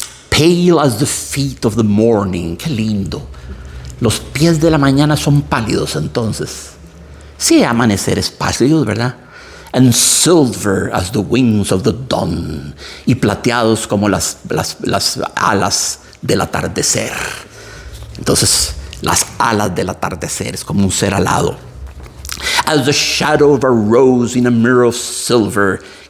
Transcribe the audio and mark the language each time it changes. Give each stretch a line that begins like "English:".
English: pale as the feet of the morning.
Spanish: Qué lindo. Los pies de la mañana son pálidos entonces. Sí, amaneceres pálidos, ¿verdad?
English: And silver as the wings of the dawn.
Spanish: Y plateados como las alas del atardecer. Entonces, las alas del atardecer es como un ser alado.
English: As the shadow of a rose in a mirror of silver.